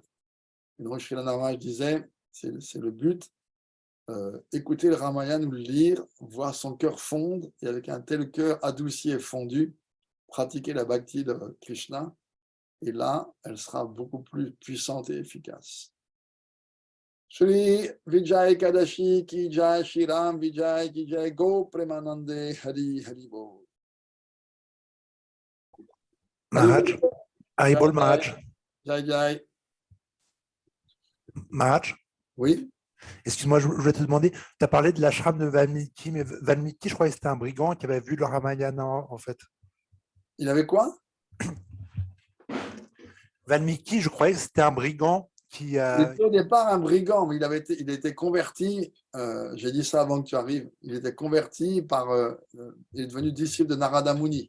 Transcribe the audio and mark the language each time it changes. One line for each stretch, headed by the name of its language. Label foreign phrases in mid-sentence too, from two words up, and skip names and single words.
French: Et donc, Srila Maharaj disait, c'est le but, écouter le Ramayana ou le lire, voir son cœur fondre, et avec un tel cœur adouci et fondu, pratiquer la bhakti de Krishna, et là, elle sera beaucoup plus puissante et efficace.
Hindi: श्री विजय कदशी की जय, श्री राम विजय की जय, गो प्रेमानन्दे हरि हरि बोल.
French: Maharaj, Haribol Maharaj.
Hindi: जय जय.
French: Maharaj, Oui. excuse-moi, je voulais te demander, tu as parlé de l'ashram de Valmiki, mais Valmiki, je croyais que c'était un brigand qui avait vu le Ramayana en fait. Il avait quoi? Valmiki, je croyais que c'était un brigand qui. Il était au départ un brigand, mais il était converti, j'ai dit ça avant que tu arrives, il était converti il est devenu disciple de Narada Muni.